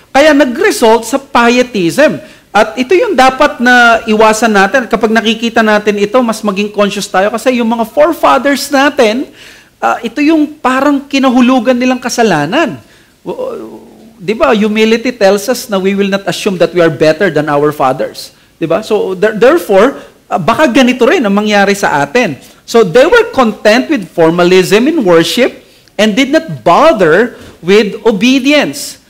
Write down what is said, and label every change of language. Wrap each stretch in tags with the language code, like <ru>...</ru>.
<tl>Kaya nag-result sa pietism. At ito yung dapat na iwasan natin. Kapag nakikita natin ito, mas maging conscious tayo. Kasi yung mga forefathers natin, ito yung parang kinahulugan nilang kasalanan. Di ba?</tl> <en>Humility tells us na we will not assume that we are better than our fathers.</en> <tl>Di ba? So, therefore, baka ganito rin ang mangyari sa atin.</tl> <en>So, they were content with formalism in worship, and did not bother with obedience.</en>